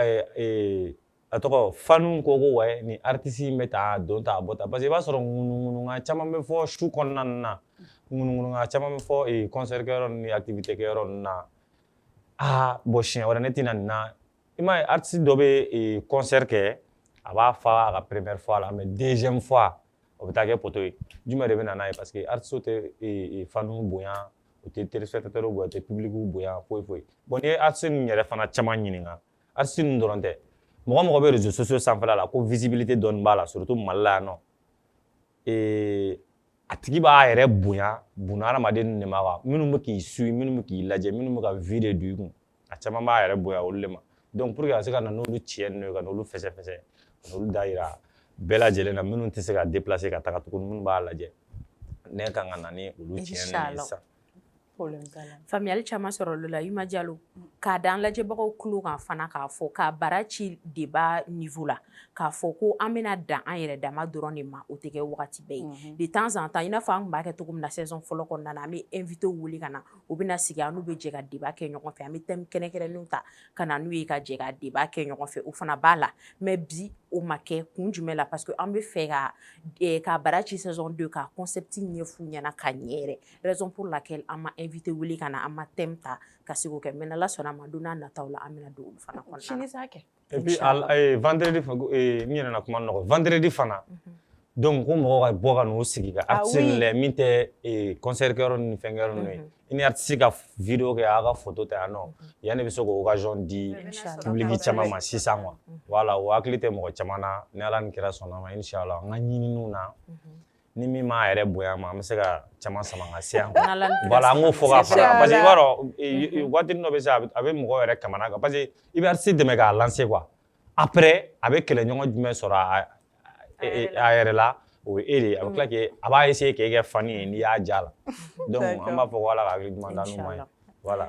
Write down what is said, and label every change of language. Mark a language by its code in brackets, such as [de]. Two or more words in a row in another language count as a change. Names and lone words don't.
[bm] a tɔgɔ fanu ko ko wɛ ni artiste in bɛ taa don ta bɔ ta [fr] parce que [bm] i b'a sɔrɔ ŋunuŋunuŋa caman bɛ fɔ su kɔnɔna na ŋunuŋunuŋa caman bɛ fɔ concert kɛyɔrɔ ni activité kɛyɔrɔ na bon siɲɛ wɛrɛ ne tɛna nin na i m'a ye artiste dɔ bɛ concert kɛ a b'a fa a ka [fr] première fois [bm] la [fr] mais deuxième fois [bm] o bɛ taa kɛ poto ye jumɛn de bɛ na n'a ye [fr] parce que [bm] artiste tɛ fanu bonya o tɛ téléspectateur bonya o tɛ public bonya foyi foyi bon ni ye artiste ninnu yɛrɛ fana caman ɲininka artiste ninnu dɔrɔn tɛ mɔgɔ mɔgɔ bɛ [fr] réseaux sociaux [bm] sanfɛla la ko visibilité dɔɔni b'a la surtout Mali la yan nɔ a tigi b'a yɛrɛ bonya buna hadamaden de ma quoi minnu bɛ k'i suit minnu bɛ k'i lajɛ minnu bɛ ka vie de don i kun a caman b'a yɛrɛ bonya olu de ma donc [fr] pour que [bm] ka se ka na n'olu tiɲɛ ninnu ye ka n'olu fɛsɛfɛsɛ ka n'olu da yira bɛɛ lajɛlen na minnu tɛ se ka déplacer ka taga tuguni minnu b'a lajɛ ne kan ka na ni olu tiɲɛ ninnu ye sisan [fr] problème ça là. [bm] Faamuyali caman sɔrɔ olu la Yuma Diallo k'a da an lajɛbagaw tulo kan fana k'a fɔ k'a bara ci débat niveau la k'a fɔ ko an bɛna dan an yɛrɛ dama dɔrɔn de ma o tɛ kɛ wagati bɛɛ ye [fr] de temps en temps [bm] i n'a fɔ an tun b'a kɛ cogo min na saison fɔlɔ kɔnɔna na an bɛ invité wuli ka na u bɛna sigi an n'u bɛ jɛ ka débat kɛ ɲɔgɔn fɛ an bɛ thème kɛrɛnkɛrɛnnenw ta ka na n'u ye ka jɛ ka débat kɛ ɲɔgɔn fɛ o fana b'a la mais bi o ma kɛ kun jumɛn la [fr] parce que [bm] an bɛ fɛ ka bara ci saison 2 ka concept ɲɛf'u ɲɛna ka ɲɛ yɛrɛ [fr] raison pour laquelle [bm] an ma invité wuli ka na an ma thème ta ka se k'o kɛ mais n'Ala sɔnna a ma don n'a nataw la an bɛna don olu fana kɔnɔna na. Sini sa kɛ. [fr] Et puis vendredi [bm] n yɛrɛ na kuma nɔgɔ vendredi fana donc ko mɔgɔw ka bɔ ka n'u sigi ka artiste lajɛ min tɛ concert kɛyɔrɔ ni fɛnkɛyɔrɔ ninnu ye i ni artiste ka vidéo kɛ a ka photo ta yan nɔ yanni i bɛ se k'o occasion di public caman ma sisan quoi voilà o hakili tɛ mɔgɔ caman na ni Ala ni kira sɔnna ma inchallah an ka ɲininiw na ni min m'a yɛrɛ bonya ma an bɛ se ka caman sama ka se yan voilà an k'o fɔ ka fara [fr] parce que [bm] i b'a dɔn waati dɔ bɛ se a bɛ mɔgɔw yɛrɛ kamana kan [fr] parce que [bm] i bɛ artiste dɛmɛ k'a lancer quoi après a bɛ kɛlɛɲɔgɔn jumɛn sɔrɔ a yɛrɛ la o ye e de ye a bɛ tila k'e a b'a essayer k'e kɛ fani ye n'i y'a ja la donc an b'a fɔ ko Ala ka hakili ɲuman d'an n'u ma ye voilà.